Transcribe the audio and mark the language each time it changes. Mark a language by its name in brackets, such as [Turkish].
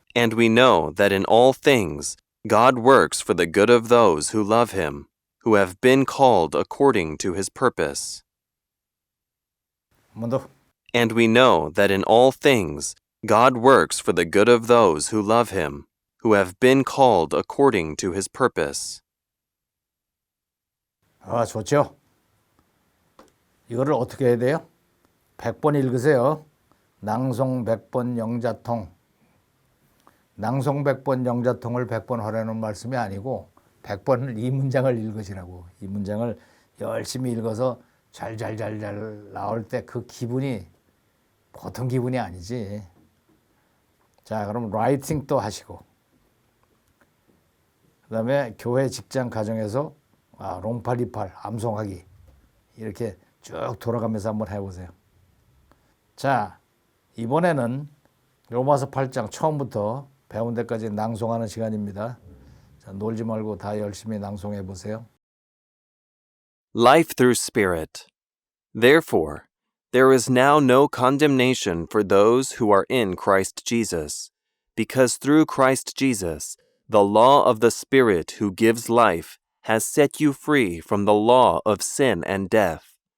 [English] And we know that in all things God works for the good of those who love him, who have been called according to his purpose. [Korean] 한 번 더. [English] And we know that in all things God works for the good of those who love him, who have been called according to his purpose. [Korean] 아, 좋죠. 이거를 어떻게 해야 돼요? 100번 읽으세요. 낭송 100번 영자통. 낭송 100번 영자통을 100번 하라는 말씀이 아니고 100번 이 문장을 읽으시라고. 이 문장을 열심히 읽어서 잘 나올 때 그 기분이 보통 기분이 아니지. 자, 그럼 라이팅 또 하시고 그 다음에 교회, 직장, 가정에서 롱팔28 암송하기 이렇게 쭉 돌아가면서 한번 해보세요. 자, 이번에는 로마서 8장 처음부터 배운 데까지 낭송하는 시간입니다. 자, 놀지 말고 다 열심히 낭송해 보세요. [English] Life through Spirit. Therefore, there is now no condemnation for those who are in Christ Jesus, because through Christ Jesus, the law of the Spirit who gives life has set you free from the law of sin and death.